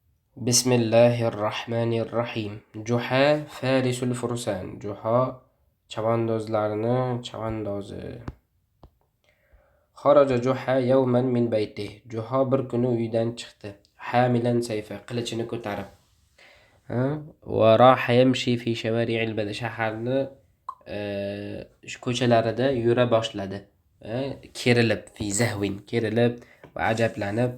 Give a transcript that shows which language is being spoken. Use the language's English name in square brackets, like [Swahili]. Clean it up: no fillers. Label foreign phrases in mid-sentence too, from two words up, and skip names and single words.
[Arabic] بسم الله الرحمن الرحيم. جحا فارس الفرسان. [Uzbek] Juha chavandozlarni chavandozi. [Arabic] خرج جحا يوما من بيته. [Uzbek] Juha bir kuni uydan chiqdi. [Arabic] حاملا سيفا, [Uzbek] qilichini ko'tarib. [Arabic] وراح يمشي في شوارع البلد. [Uzbek] Shaharni ko'chalarida yura boshladi. Kerilib, [Arabic] في زهو, [Uzbek] kerilib va ajablanib.